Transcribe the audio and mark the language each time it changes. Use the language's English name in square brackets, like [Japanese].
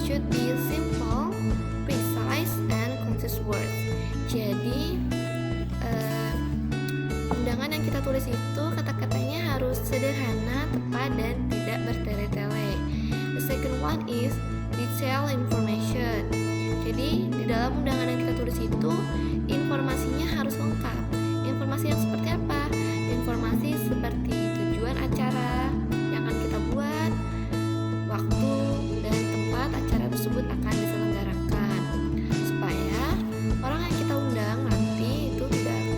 [English] Be simple, precise, and concise words. [Indonesian] Jadi, undangan yang kita tulis itu kata-katanya harus sederhana, tepat, dan tidak bertele-tele. [English] The second one is detailed information. [Indonesian] Jadi, di dalam undangan yang kita tulis itu informasinya harus lengkap. Informasi yang seperti apa? Informasi seperti tujuan acara yang akan kita buat, waktu, dan tempat acara tersebut akan diselenggarakan, supaya orang yang kita undang nanti itu tidak